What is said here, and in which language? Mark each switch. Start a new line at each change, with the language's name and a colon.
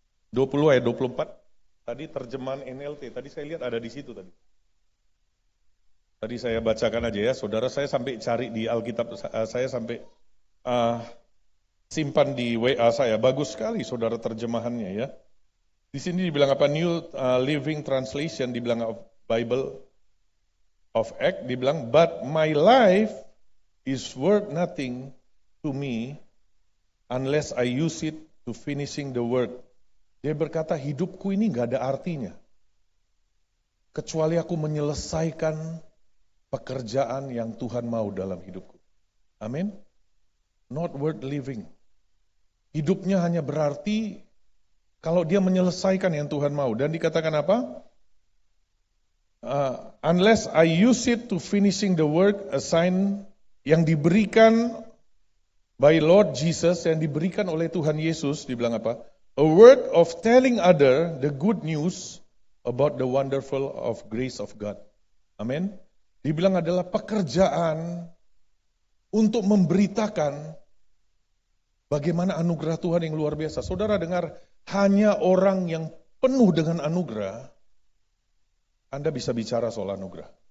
Indonesian: 20 ayat 24. Tadi terjemahan NLT, tadi saya lihat ada di situ tadi. Tadi saya bacakan aja ya, saudara, saya sampai cari di Alkitab, saya sampai simpan di WA saya. Bagus sekali saudara terjemahannya ya. Di sini dibilang apa?
English: New Living Translation
Indonesian: dibilang
English: Bible of Act, dibilang, but my life is worth nothing to me unless I use it to finishing the work.
Indonesian: Dia berkata, hidupku ini gak ada artinya kecuali aku menyelesaikan pekerjaan yang Tuhan mau dalam hidupku. Amin.
English: Not worth living.
Indonesian: Hidupnya hanya berarti kalau dia menyelesaikan yang Tuhan mau. Dan dikatakan apa?
English: Unless I use it to finishing the work assigned,
Indonesian: yang diberikan
English: by Lord Jesus,
Indonesian: yang diberikan oleh Tuhan Yesus, dibilang apa?
English: A work of telling other the good news about the wonderful of grace of God.
Indonesian: Amin. Dibilang adalah pekerjaan untuk memberitakan bagaimana anugerah Tuhan yang luar biasa. Saudara dengar, hanya orang yang penuh dengan anugerah, Anda bisa bicara soal anugerah.